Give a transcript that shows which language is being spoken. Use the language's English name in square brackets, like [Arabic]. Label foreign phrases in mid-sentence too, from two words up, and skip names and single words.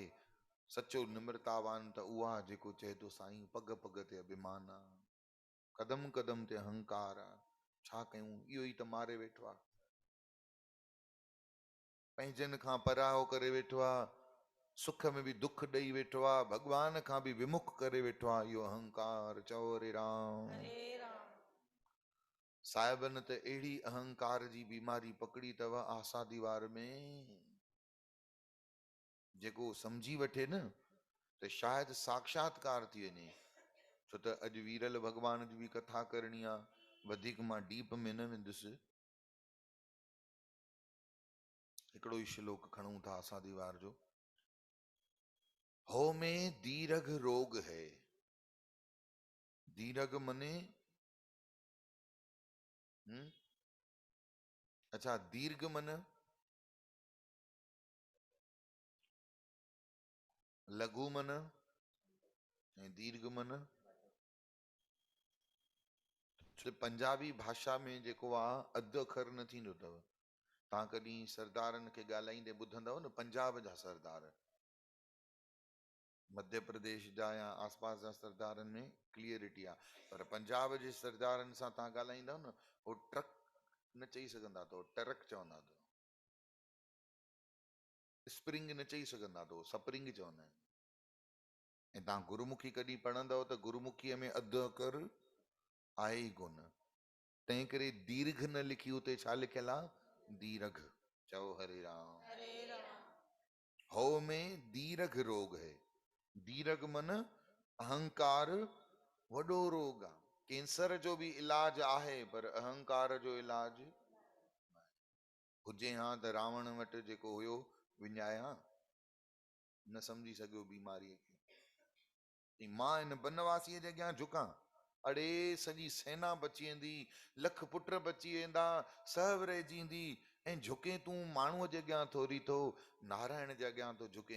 [Sindhi] सचो निम्रतावान त उहा जेको चए थो साईं पग पग ते अभिमान आहे, कदम कदम ते अहंकार आहे। छा कयूं? इहो ई त मारे वेठो आहे, पंहिंजनि खां पराओ करे वेठो आहे, सुख में भी दुख ॾेई वेठो आहे, भगवान खां भी विमुख करे वेठो आहे। इहो अहंकार। चओ हरे राम। साहिबन त अहिड़ी अहंकार जी बीमारी पकड़ी अथव आसा दीवार में, जेको सम्झी वठे न त शायदि साक्षात्कार थी वञे। छो त अॼु वीरल भॻवान जी बि कथा करणी आहे, वधीक मां डीप में न वेंदुसि। हिकिड़ो ई श्लोक खणूं था आसा दीवार जो। [Hindi] हो में दीर्घ रोग है। [Sindhi] दीर्घ मने अच्छा, दीर्घ मन लघु मन ऐं दीर्घ मन। पंजाबी भाषा में जेको आहे अधु अखर न थींदो अथव। तव्हां कॾहिं सरदारनि खे ॻाल्हाईंदे ॿुधंदव न, पंजाब जा सरदार, मध्य प्रदेश जा या आसपास जा सरदारनि में क्लियरिटी आहे, पर पंजाब जे सरदारनि सां तव्हां ॻाल्हाईंदव न, हो ट्रक न चई सघंदा अथव, ट्रक चवंदा अथव। स्प्रिंग न चई सघंदा अथव, स्प्रिंग चवंदा आहिनि। ऐं तव्हां गुरुमुखी कॾहिं पढ़ंदव त गुरुमुखीअ में अधु अखर आहे ई कोन। तंहिं करे दीर्घ न लिखी उते छा लिखियल आहे? दीर्घ। चओ हरे राम। [Hindi] हो में दीर्घ रोग है। [Sindhi] दीर्घ मन अहंकार वॾो रोग आहे। कैंसर जो बि इलाज आहे, पर अहंकार जो इलाज हुजे हा त रावण वटि जेको हुयो विञाया न सम्झी सघियो बीमारीअ खे। मां हिन बनवासीअ जे अॻियां झुकां, अड़े सॼी सेना बची वेंदी, लख पुट बची वेंदा, सभु रहिजी, ऐं झुके तूं माण्हूअ जे अॻियां थोरी थो, नारायण जे अॻियां थो झुके।